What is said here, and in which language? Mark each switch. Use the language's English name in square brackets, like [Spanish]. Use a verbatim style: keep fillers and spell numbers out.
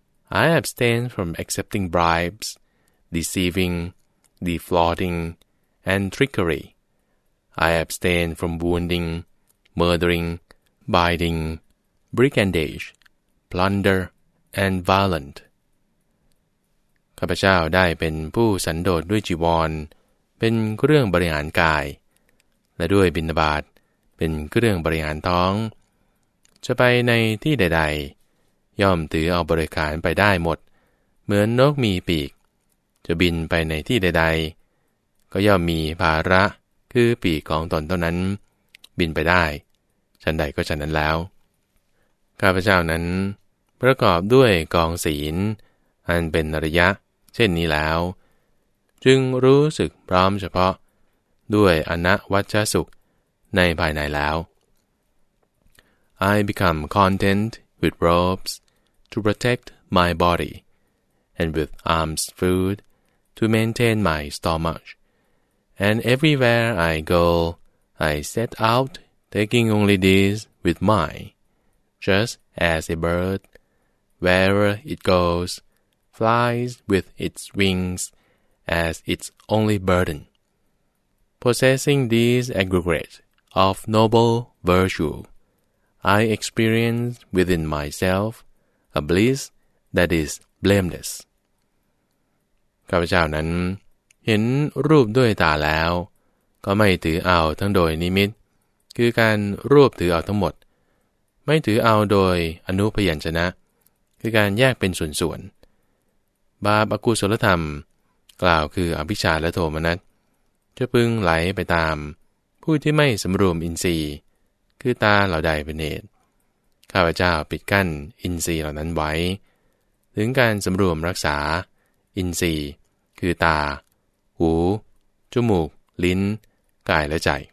[English] I abstain from accepting bribes, deceiving, defrauding, and trickery. I abstain from wounding, murdering, biting, brigandage, plunder, and violence. [Thai] ข้าพเจ้าได้เป็นผู้สันโดษด้วยจีวรเป็นเครื่องบริหารกายและด้วยบิณฑบาตเป็นเครื่องบริหารท้องจะไปในที่ใดๆย่อมถือเอาบริขารไปได้หมดเหมือนนกมีปีกจะบินไปในที่ใดๆก็ย่อมมีภาระคือปีกของตนเท่านั้นบินไปได้ฉันใดก็ฉันนั้นแล้ว ข้าพเจ้านั้นประกอบด้วยกองศีลอันเป็นอริยะเช่นนี้แล้วจึงรู้สึกพร้อมเฉพาะด้วยอนัวัชชสุขในภายในแล้ว [English] I become content with robes to protect my body, and with alms food to maintain my stomach, and everywhere I go, I set out taking only this with mine, just as a bird, wherever it goes, flies with its wings as its only burden. Possessing this aggregate of noble virtue, I experience within myself a bliss that is blameless. [Thai] ข้าพเจ้านั้นเห็นรูปด้วยตาแล้วก็ไม่ถือเอาทั้งโดยนิมิตคือการรูปถือเอาทั้งหมด ไม่ถือเอาโดยอนุพยัญชนะคือการแยกเป็นส่วนๆบาปอกุศลธรรมกล่าวคืออภิชฌาและโทมนัสจะพึงไหลไปตามผู้ที่ไม่สำรวมอินทรีย์คือตาเหล่าใดเป็นเหตุข้าพเจ้าปิดกั้นอินทรีย์เหล่านั้นไว้ถึงการสำรวมรักษาอินทรีย์คือตาหูจมูกลิ้นกายและใจ